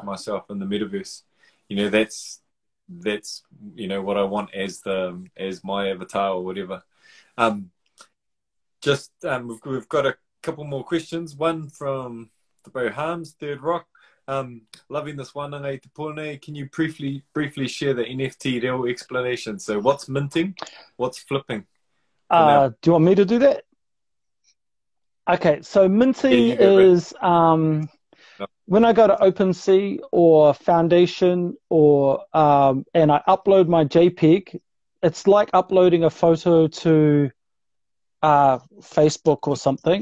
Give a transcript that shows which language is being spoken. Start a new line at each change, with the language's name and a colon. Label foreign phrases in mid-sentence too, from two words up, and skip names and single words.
English: myself in the metaverse. You know, that's you know what I want as my avatar or whatever. We've got a couple more questions. One from the Bohams, Third Rock. Loving this
Māori: Wānanga i te pone.
English: Can you briefly share the NFT real explanation? So what's minting? What's flipping? Do you want me to do that? Okay, so minting Yeah, you go, Brett. is when I go to OpenSea or Foundation, or and I upload my JPEG, it's like uploading a photo to Facebook or something.